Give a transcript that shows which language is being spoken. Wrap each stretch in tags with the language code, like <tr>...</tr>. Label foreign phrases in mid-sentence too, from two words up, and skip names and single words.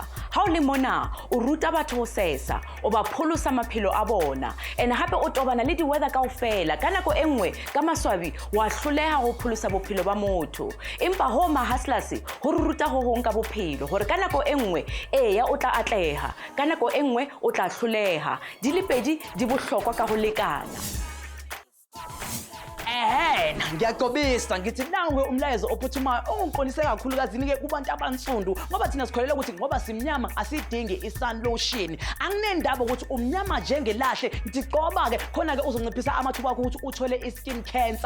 <st>Ha o le mona o ruta batho ho sesa, o ba pholosa maphelo a bona, and hape o tobana le di-weather kaofela. Ka nako e nngwe ka maswabi wa hloleha ho pholosa bophelo ba motho, empa ho mahaslas ho re ruta ho hong ka bophelo hore ka nako e nngwe ya o tla atleha, ka nako e nngwe o tla hloleha. Di le pedi di bohlokwa ka ho lekana.</st> <zu>Ngiyaqobisa ngithi nawe umlayezo ophuthumayo ongiqonise kakhulukazi ke kubantu abansundu, ngoba thina sikholelwa ukuthi ngoba simnyama asidingi i-sun lotion. Anginendaba ukuthi umnyama njengelahle, ngiqoba ke khona ke uzonciphisa amathuba akho ukuthi uthole i-skin cancer.</zu>